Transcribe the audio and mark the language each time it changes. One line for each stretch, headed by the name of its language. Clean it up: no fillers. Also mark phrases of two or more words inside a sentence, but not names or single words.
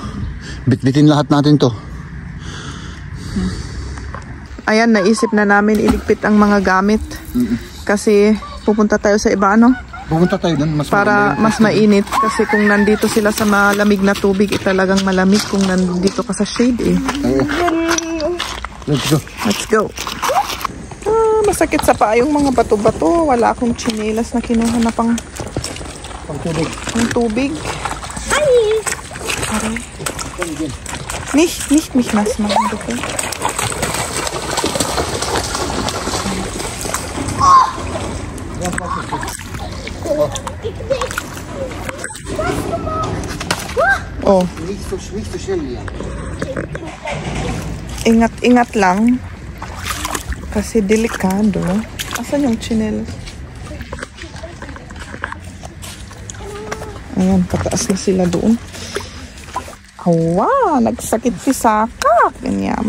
Filipino: Bitbitin lahat natin to. Ayan, naisip na namin iligpit ang mga gamit. Kasi pupunta tayo sa iba, ano? Pupunta tayo doon. Para mas mainit. Kasi kung nandito sila sa malamig na tubig, talagang malamig kung nandito ka sa shade eh.
English: Let's go. Let's go.
Filipino: Masakit sa paa yung mga bato-bato. Wala akong tsinelas na kinuha na pang tubig. Hi!
German: Nicht nass machen, bitte. Oh. Nicht so schnell hier.
Filipino: Ingat lang. Kasi delikado. Asan yung tsinelas? Ayan, pataas na sila doon. Hawa, nagsakit si Saka. Kanyamot.